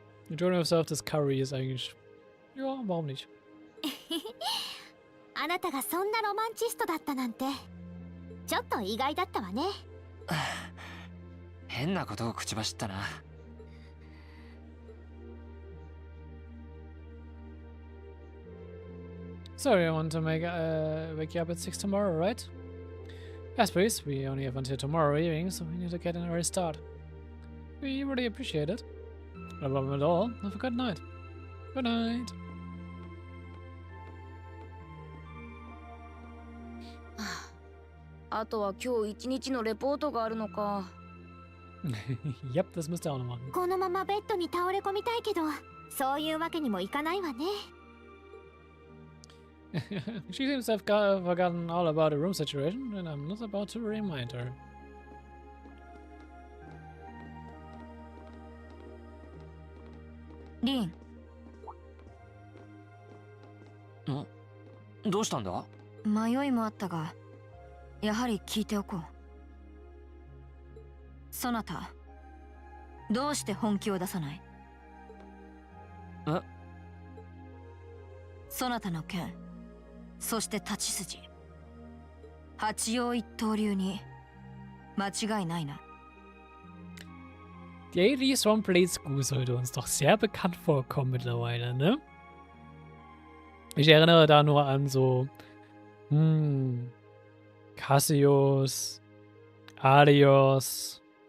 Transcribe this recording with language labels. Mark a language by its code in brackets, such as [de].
[de] Die Journey of Self-Discovery ist eigentlich. Ja, warum nicht? [ja] あなたがそんなロマンチストだったなんて、ちょっと意外だったわね。変なことを口走ったな。 [en] Sorry, I want to wake you up at 6 tomorrow, right? Yes, please. We only have until tomorrow evening, so we need to get an early start. We really appreciate it. No problem at all. Have a good night. Good night. [ja] あとは今日一日のレポートがあるのか。 [de] Yep, das müsst ihr auch noch machen. [ja] このままベッドに倒れ込みたいけど、そういうわけにもいかないわね。 [en] She seems to have forgotten all about the room situation, and I'm not about to remind her. [ja] リン。どうしたんだ？迷いもあったが、やはり聞いておこう。そなた、どうして本気を出さない？そなたの剣、そして立ち筋、八葉一刀流に間違いないな。 [de] Die Daily Swamp-Blade-School sollte uns doch sehr bekannt vorkommen mittlerweile, ne? Ich erinnere da nur an so Cassius, Adios.